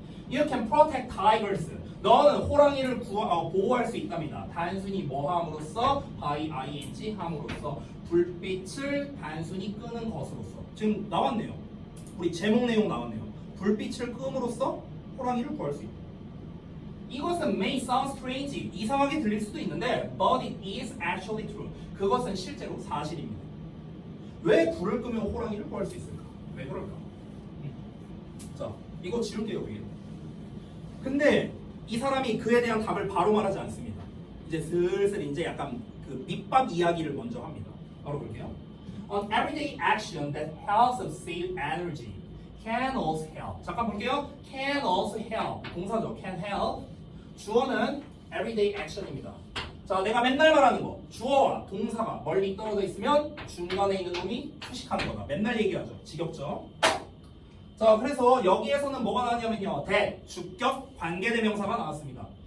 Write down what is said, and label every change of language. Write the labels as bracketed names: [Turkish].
[English] You can protect tigers. [Korean] 너는 호랑이를 보호할 수 있답니다. 단순히 뭐 함으로써? by ing 함으로써 불빛을 단순히 끄는 것으로서. 지금 나왔네요. 우리 제목 내용 나왔네요. 불빛을 끄므로써 호랑이를 구할 수 있다. 이것은 [English] may sound strange, [Korean] 이상하게 들릴 수도 있는데 [English] but it is actually true. [Korean] 그것은 실제로 사실입니다. 왜 불을 끄면 호랑이를 구할 수 있을까? 왜 그럴까? 자, 이거 지울게요. 위에. 근데 이 사람이 그에 대한 답을 바로 말하지 않습니다. 이제 슬슬 이제 약간 그 밑밥 이야기를 먼저 합니다. 바로 볼게요. [English] An everyday action that helps us save energy can also help. [Korean] 잠깐 볼게요. [English] Can also help. [Korean] 동사죠. [English] Can help. [Korean] 주어는 everyday action입니다. 자, 내가 맨날 말하는 거. 주어와 동사가 멀리 떨어져 있으면 중간에 있는 놈이 수식하는 거다. 맨날 얘기하죠. 지겹죠? 자, 그래서 여기에서는 뭐가 나왔냐면요. 주격, 관계대명사가 나왔습니다.